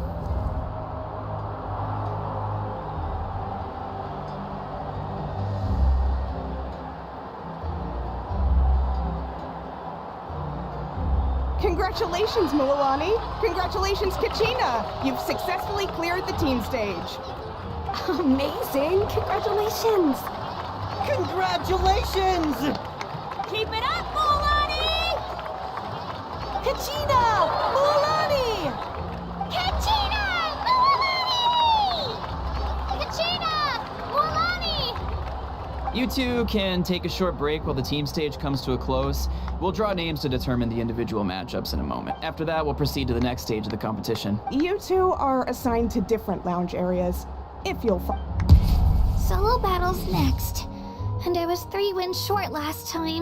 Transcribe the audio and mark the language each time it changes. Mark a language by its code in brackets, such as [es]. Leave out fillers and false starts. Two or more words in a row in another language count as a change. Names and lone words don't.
[en] Congratulations, Mililani! Congratulations, Kachina! You've successfully cleared the team stage. Amazing! Congratulations! Congratulations! Keep it up, Mililani! Kachina! Mililani! Kachina! Mililani! Kachina! Mililani! You two can take a short break while the team stage comes to a close. We'll draw names to determine the individual matchups in a moment. After that, we'll proceed to the next stage of the competition. You two are assigned to different lounge areas. If you'll Solo battles next. And I was 3 wins short last time.